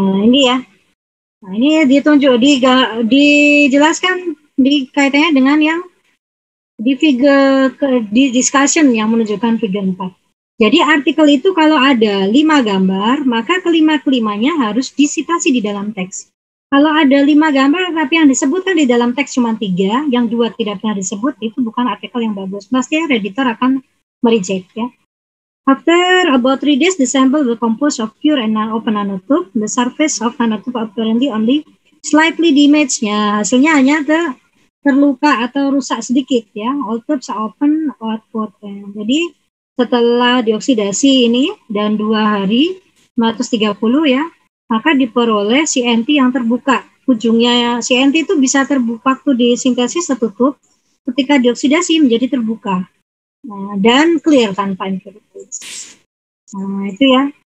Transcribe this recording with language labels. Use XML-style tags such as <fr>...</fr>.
<id>Ini ya. Nah, ini ditunjuk, dijelaskan di kaitannya dengan yang di figure di discussion yang menunjukkan figure 4. Jadi artikel itu kalau ada 5 gambar, maka kelima-kelimanya harus disitasi di dalam teks. Kalau ada 5 gambar tapi yang disebutkan di dalam teks cuma 3, yang 2 tidak pernah disebut, itu bukan artikel yang bagus. Pasti editor akan mereject ya.</id> <en>After about 3 days, the sample will composed of pure and open nanotube. The surface of nanotube apparently only slightly damaged.</en> <id>Ya, hasilnya hanya terluka atau rusak sedikit ya.</id> <en>All tubes are open outward.</en> <id>Jadi setelah dioksidasi ini dan 2 hari 530 ya, maka diperoleh CNT yang terbuka. Ujungnya CNT itu bisa terbuka waktu disintesis tertutup, ketika dioksidasi menjadi terbuka. Nah, dan clear tanpa impurities. Nah, itu ya.</id>